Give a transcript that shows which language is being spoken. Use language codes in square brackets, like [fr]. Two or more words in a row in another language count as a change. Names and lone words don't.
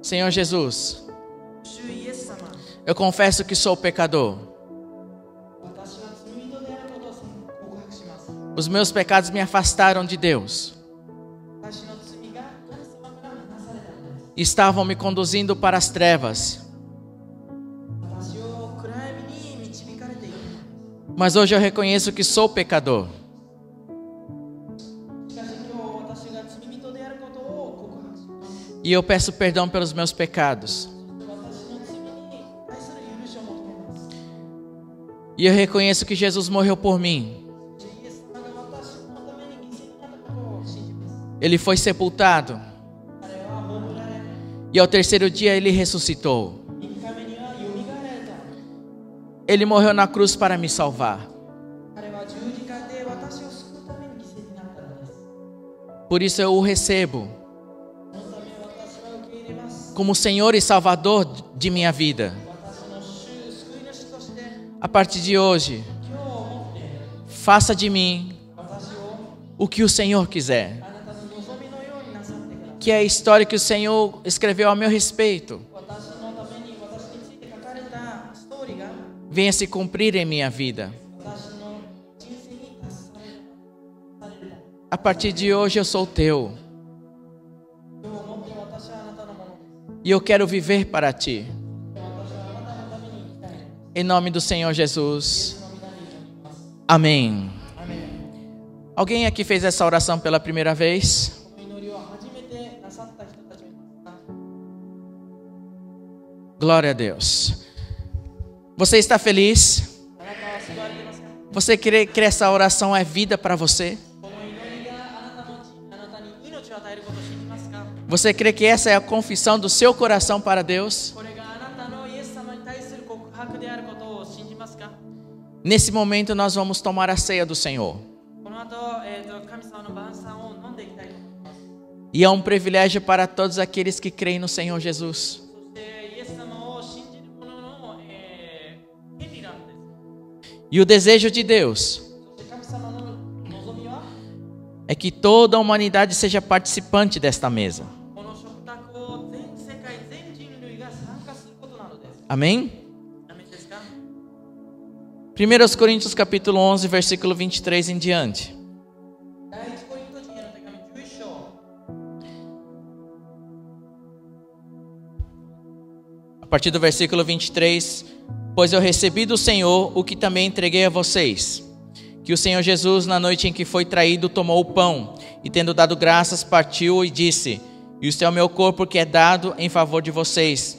[pt] Senhor Jesus, [ja] 主イエス様、 [pt] eu confesso que sou pecador. [ja] 私は罪人であることを告白します。 [pt] Os meus pecados me afastaram de Deus. [ja] 私の罪が神様から離されたのです。 [pt] Estavam me conduzindo para as trevas. [ja] 私を暗闇に導かれているのです。 [pt] Mas hoje eu reconheço que sou pecador. [ja] 罪人であることを告白します。 [pt] E eu peço perdão pelos meus pecados. [ja] 私の罪に対する許しを求めます。 [pt] E eu reconheço que Jesus morreu por mim. [ja] イエス様が私のために犠牲になったことを信じます。 [pt] Ele foi sepultado. [ja] 彼は葬られ、 [pt] E ao terceiro dia ele ressuscitou. [ja] 3 日目にはよみがえられた。 [pt] Ele morreu na cruz para me salvar. [ja] 彼は十字架で私を救うために犠牲になったのです。 [pt] Por isso eu o recebo [ja] そのため私は受け入れます。 [pt] como Senhor e Salvador de minha vida. [ja] 私の主、救い主として、 [pt] A partir de hoje, [ja] 今日をもって、 [pt] faça de mim [ja] 私を [pt] o que o Senhor quiser. [ja] あなたの望みのようになさってください。 [pt] Que é a história que o Senhor escreveu a meu respeito [ja] 私のために、私について書かれたストーリーが [pt] venha se cumprir em minha vida. [ja] 私の人生に達される。 [pt] A partir de hoje eu sou teu [ja] 今日をもって私はあなたのものです。 [pt] e eu quero viver para ti. [ja] 私はあなたのために生きたい。 [pt] Em nome do Senhor [ja] イエ [pt] Jesus. [ja] スの皆に祈ります。 [pt] Amém. [ja] アメン。 [pt] Alguém aqui fez essa oração pela primeira vez? [ja] この祈りを初めてなさった人たちもいますか？ [pt] Glória a Deus. Você está feliz? [ja] あなたは救われていますか？ [pt] Você crê que essa oração é vida para você? [ja] この祈りがあなたに命を与えることを信じますか？ [pt] Você crê que essa é a confissão do seu coração para Deus? [ja] これがあなたのイエス様に対する告白であることを信じますか？ [pt] Nesse momento nós vamos tomar a ceia do Senhor. [ja] この後、神様の晩餐を飲んでいきたいと思います。 [pt] E é um privilégio para todos aqueles que creem no Senhor Jesus. [ja] そしてイエス様を信じる者の、権利なんです。 [pt] E o desejo de Deus [ja] そして神様の望みは [pt] é que toda a humanidade seja participante desta mesa. [ja] この食卓を全世界全人類が参加することなのです。 [pt] Amém? [ja] アメンですか [pt] 1 Coríntios capítulo 11, versículo 23 em diante. [ja] 第一コリント人への手紙11章 [pt] A partir do versículo 23, pois eu recebi do Senhor o que também entreguei a vocês, que o Senhor Jesus, na noite em que foi traído, tomou o pão, e tendo dado graças, partiu e disse: Isto é o meu corpo que é dado em favor de vocês.